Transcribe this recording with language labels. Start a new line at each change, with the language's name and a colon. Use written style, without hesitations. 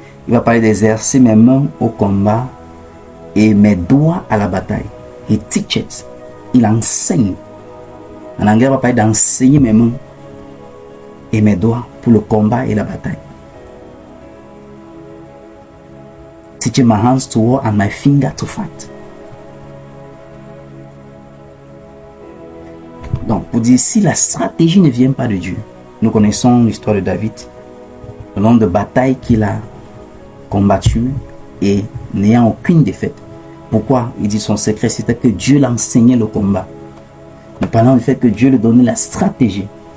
French: Il va parler d'exercer mes mains au combat et mes doigts à la bataille.
English: He teaches.
French: Il enseigne. En anglais, il va parler d'enseigner mes mains et mes doigts pour le combat et la bataille.
English: Teaching my hands to war and my finger to fight.
French: Donc, pour dire, si la stratégie ne vient pas de Dieu, nous connaissons l'histoire de David, le nombre de batailles qu'il a combattues et n'ayant aucune défaite. Pourquoi? Il dit son secret, c'était que Dieu l'enseignait le combat. Nous parlons du fait que Dieu lui donnait la stratégie.